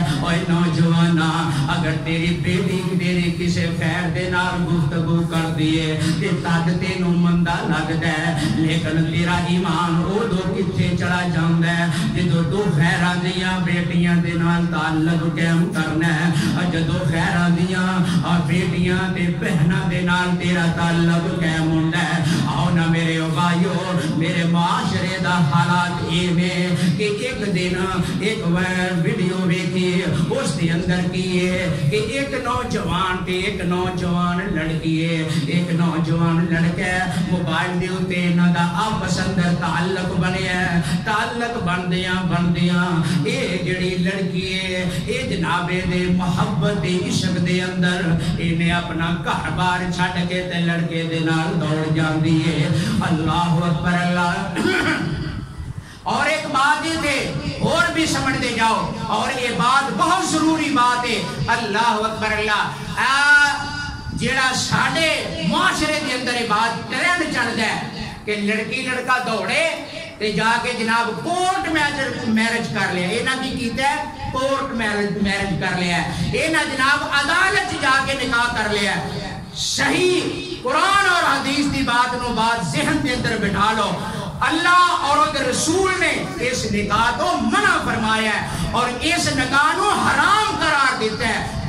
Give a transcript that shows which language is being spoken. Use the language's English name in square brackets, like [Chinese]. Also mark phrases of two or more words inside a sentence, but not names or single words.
[Punjabi] اوے نوجوانا اگر تیری بیٹی تیری کسے غیر دے نال گفتگو کر دی ہے تے تد تینوں مندا لگدا ہے لیکن تیرا ایمان اودوں کتھے چلا جاندا ہے جدوں تو غیراں دیاں بیٹیاں دے نال تعلق قائم کرنا ہے جدوں غیراں دیاں بیٹیاں تے بہناں دے نال تیرا تعلق قائم ہوندا ہے. آؤ نا میرے بھائیو میرے معاشرے دا حالات اے نے کہ ایک دن ایک ویڈیو ویکھی اس دے اندر کی ہے کہ ایک نوجوان تے ایک نوجوان لڑکی ہے ایک نوجوان لڑکا موبائل دے اوتے انہاں دا آپس اندر تعلق بنیا تعلق بندیاں اے جڑی لڑکی ہے اے جناب دے محبت دے عشق دے اندر انہیں اپنا گھر بار چھڈ کے تے لڑکے دے نال دوڑ جاندی ہے. [Arabic] اللہ اکبر اللہ. [Urdu] اور ایک بات یہ تھے اور بھی سمجھتے جاؤ اور یہ بات بہت ضروری بات ہے [Arabic] اللہ اکبر اللہ [Punjabi] جیڑا ساڑے معاشرے دے اندر [Urdu] یہ بات ٹرینڈ چڑھتا ہے کہ لڑکی لڑکا دوڑے تے جا کے جناب [English] court marriage [Urdu] کر لیا یہ نہ کیتا ہے [English] court marriage [Urdu] کر لیا یہ نہ جناب عدالت جا کے نکاح کر لیا. صحیح قرآن اور حدیث [Punjabi] دی بات نو بات ذہن دے اندر [Urdu] بٹھا لو اللہ اور رسول نے اس نکاح کو منع فرمایا ہے اور اس نکاح کو حرام قرار دیتا ہے.